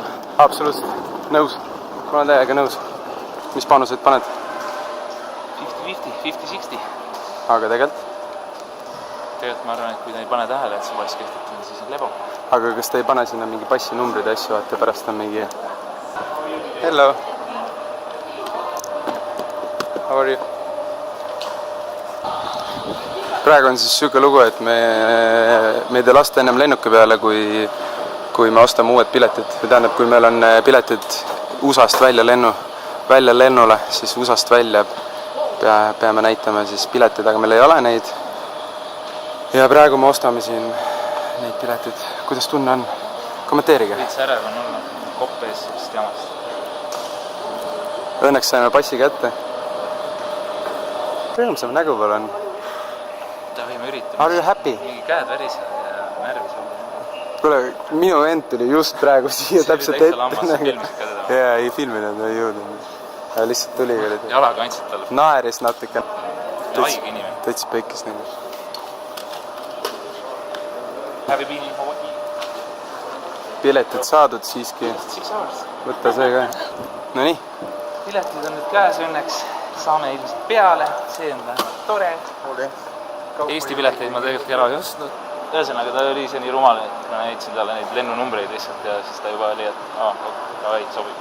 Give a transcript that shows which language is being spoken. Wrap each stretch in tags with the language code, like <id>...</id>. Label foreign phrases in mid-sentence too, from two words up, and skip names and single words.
<et>Absoluutselt. Nõus. Ma olen täiega nõus. Mis panuseid paned? 50-50, 50-60. Aga tegelikult? Tegelikult ma arvan, et kui ta ei pane tähele, et see pass kehtetud, siis on lebo. Aga kas ta ei pane sinna mingi passinumbrid ja asju, vaata pärast on mingi...</et> <en>Hello! How are you?</en> <et>Praegu on siis süge lugu, et meid ei lasta ennem lennuki peale, kui me ostame uued piletid. Tähendab, kui meil on piletid USA-st välja lennule, siis USA-st välja peame näitama siis piletid, aga meil ei ole neid. Ja praegu me ostame siin neid piletid. Kuidas tunne on? Kommenteerige. Võits ärev on olnud kopp ees sellest jamast. Õnneks saime passi kätte. Rõõmsam nägu veel on. Ta võime üritama.</et> <en>Are you happy?</en> <et>Mingi käed värised ja närvis olla. Kuule, minu vend tuli just praegu siia täpselt ette. See oli täitsa lammas, sa filmisid ka teda. Jaa, ei filminud, ei jõudnud. Lihtsalt tuli. Jalaga andsid talle. Naeris natuke. Haige inimene. Täitsa pekkis nagu.</et> <en>Have you been in Hawaii?</en> <et>Piletid saadud siiski. 6 hours. Võtta see ka. No nii. Piletid on nüüd käes õnneks. Saame ilmselt peale. See on vähemalt tore. Eesti pileteid ma tegelikult ära ei ostnud. Ühesõnaga, ta oli see nii rumal, et ma näitasin talle neid lennunumbreid lihtsalt ja siis ta juba oli, et sobib.</et>